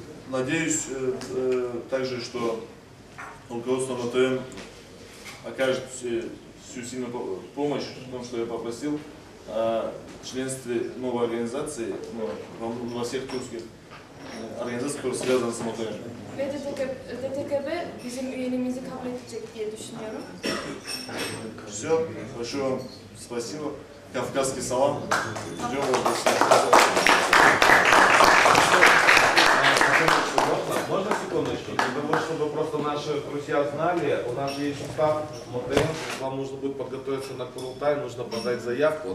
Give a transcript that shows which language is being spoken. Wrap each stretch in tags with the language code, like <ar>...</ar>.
<ru>Надеюсь также, что руководство МТМ окажет всю сильную помощь в том, что я попросил о членстве новой организации во всех тюркских организациях, которые связаны с МТМ.</ru> <tr>Ve DTKB bizim üyeliğimizi kabul edecek diye düşünüyorum.</tr> <ru>Все, большое вам спасибо. Кавказский салам. Ждем вас. Можно секундочку? Для того, чтобы просто наши друзья знали, у нас же есть устав МТМ, вам нужно будет подготовиться на Курултай, нужно подать заявку.</ru>